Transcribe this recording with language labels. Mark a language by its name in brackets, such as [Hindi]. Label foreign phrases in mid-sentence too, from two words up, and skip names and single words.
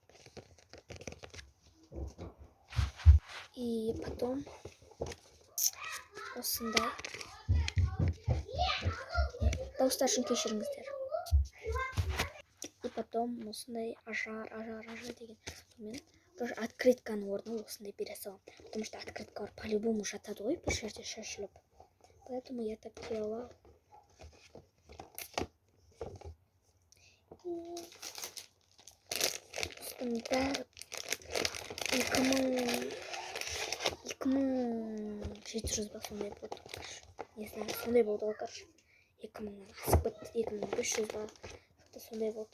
[Kazakh] И потом осындай дауыстар үшін кешіріңіздер. И потом осындай ажар деген. Мен тоже открытканың орнына осындай бере салам. [Russian] Потому что [Kazakh] открыткалар по-любому жатады ғой бір жерде шашылып. [Russian] Поэтому я так делала. [Kazakh] Осының бәрі 2700 ба сондай болды. [Russian] Не знаю, [Kazakh] сондай болды ғой, короче. 2000-нан асып кетті, 2500 ба сондай болды.